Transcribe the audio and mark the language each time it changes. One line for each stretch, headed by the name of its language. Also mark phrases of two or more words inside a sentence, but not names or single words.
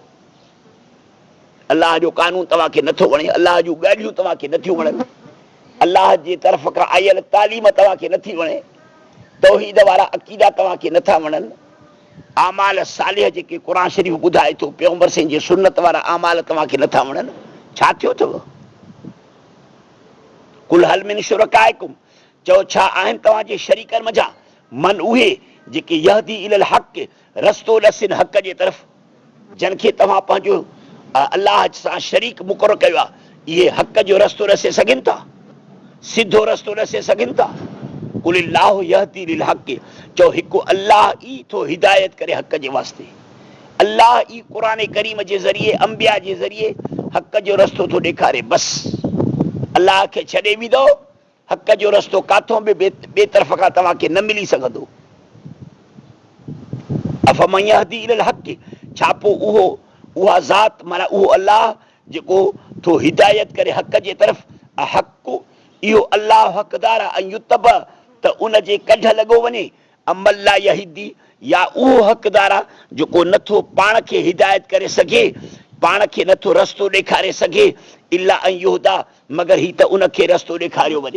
Sindhi: अल्लाह जो कानून तव्हांखे नथो वणे, अल्लाह जूं ॻाल्हियूं तव्हांखे नथियूं वणनि, अल्लाह जी तरफ़ खां आयल तालीम तव्हांखे नथी वणे, तौहीद वारा अक़ीदा तव्हांखे नथा वणनि, आमाल सालिह जेके क़ुर शरीफ़ ॿुधाए थो, पैगंबर साईं जे सुन्नत वारा आमाल तव्हांखे नथा वणनि, छा थियो अथव?
Arabic: قل هل من شركائكم,
Sindhi: चओ छा आहिनि तव्हांजे शरीकनि मंझां मन उहे जेके
Arabic: يهدي إلى الحق,
Sindhi: रस्तो ॾसिन हक़ जे तरफ़, जिन खे तव्हां पंहिंजो अल्लाह सां शरीक मुक़ररु कयो आहे, इहे हक़ जो रस्तो ॾसे सघनि था, सिधो रस्तो ॾसे सघनि था?
Arabic: قل الله يهدي للحق,
Sindhi: चओ हिकु अल्लाह ई थो हिदायत करे हक़ जे वास्ते, अल्लाह ई क़ुर करीम जे ज़रिए अंबिया जे ज़रिए हक़ जो रस्तो थो ॾेखारे। बसि अल्लाह खे छॾे वींदो, हक़ जो रस्तो काथों बि ॿिए तरफ़ खां तव्हांखे न मिली सघंदो।
Arabic: أفمن يهدي إلى الحق,
Sindhi: छा पोइ उहा ज़ात माना उहो अल्लाह जेको थो हिदायत करे हक़ जे तरफ़, हक़ इहो अल्लाह हक़दार आहे युतब, त उन जे कढ लॻो वञे,
Arabic: أمن يهدي,
Sindhi: या उहो हक़दार आहे जेको नथो पाण खे हिदायत करे सघे, पाण खे नथो रस्तो ॾेखारे सघे, इला ऐं युहदा, मगर ही त उनखे रस्तो ॾेखारियो वञे।